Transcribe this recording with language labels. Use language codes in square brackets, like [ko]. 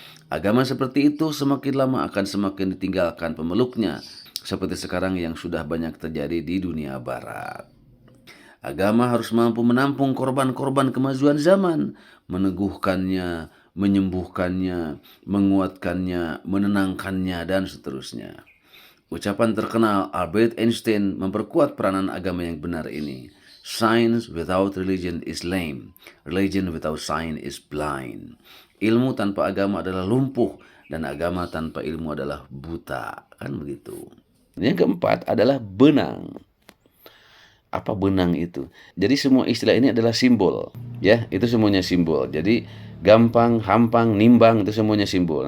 [id] Agama seperti itu semakin lama akan semakin ditinggalkan pemeluknya, seperti sekarang yang sudah banyak terjadi di dunia barat. Agama harus mampu menampung korban-korban kemajuan zaman, meneguhkannya, menyembuhkannya, menguatkannya, menenangkannya, dan seterusnya. Ucapan terkenal Albert Einstein memperkuat peranan agama yang benar ini. [en] Science without religion is lame. Religion without science is blind. [id] Ilmu tanpa agama adalah lumpuh, dan agama tanpa ilmu adalah buta. Kan begitu. Yang keempat adalah benang. Apa benang itu? Jadi semua istilah ini adalah simbol. Ya, itu semuanya simbol. Jadi gampang, hampang, nimbang itu semuanya simbol.